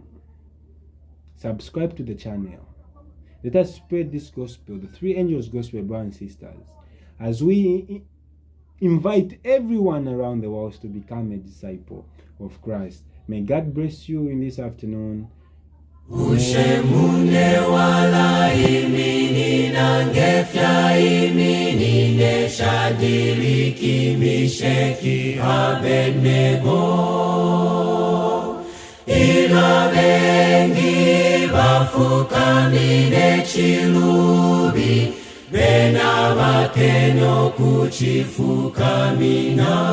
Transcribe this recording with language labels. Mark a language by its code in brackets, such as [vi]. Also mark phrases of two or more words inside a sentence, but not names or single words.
[en] Subscribe to the channel. Let us spread this gospel, the three angels gospel, brothers and sisters, as we invite everyone around the world to become a disciple of Christ. May God bless you in this afternoon. [bem] Ushemune wala imini nangefya imini neshadiriki misheki Abednego ila bengi bafukamine chilubi bena bakenyo kuchifukamina